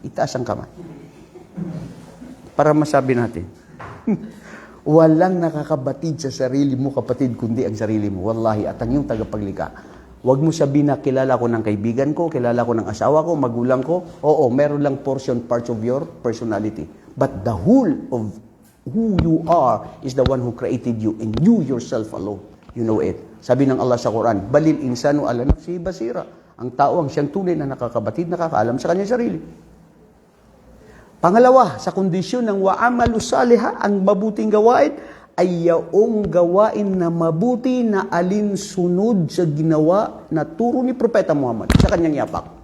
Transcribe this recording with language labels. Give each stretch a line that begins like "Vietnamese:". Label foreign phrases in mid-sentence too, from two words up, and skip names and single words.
Filipino: Itaas ang kamay. Para masabi natin. Walang nakakabatid sa sarili mo, kapatid, kundi ang sarili mo. Wallahi, at ang iyong tagapaglikha. Huwag mo sabihin na kilala ko ng kaibigan ko, kilala ko ng asawa ko, magulang ko. Oo, meron lang
English: parts of your personality. But the whole of who you are is the one who created you and you yourself alone. You know it.
Filipino: Sabi ng Allah sa Quran,
Arabic: balil insanu ala nafsihi basira.
Filipino: Ang tao ang siyang tunay na nakakabatid, nakakaalam sa kanyang sarili. Pangalawa, sa kondisyon ng
Arabic: wa'amalu salihah,
Filipino: ang mabuting gawain, ay yaong gawain na mabuti na alinsunod sa ginawa na turo ni Propeta Muhammad sa kanyang yapak.